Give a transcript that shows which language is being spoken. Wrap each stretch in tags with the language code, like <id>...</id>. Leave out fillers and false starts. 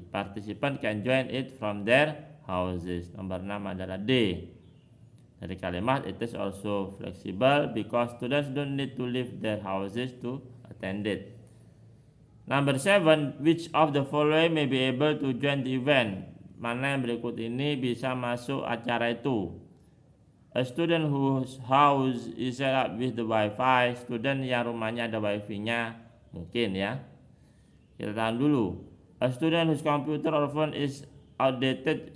<en>Participant can join it from their houses.</en> <id>Nomor 6 adalah D. Dari kalimat</id> <en>it is also flexible because students don't need to leave their houses to attend it. Number 7, which of the following may be able to join the event?</en> <id>Mana yang berikut ini bisa masuk acara itu?</id> <en>A student whose house is set up with the wifi.</en> <id>Student yang rumahnya ada wifi-nya, mungkin ya. Kita tahan dulu.</id> <en>A student whose computer or phone is outdated.</en>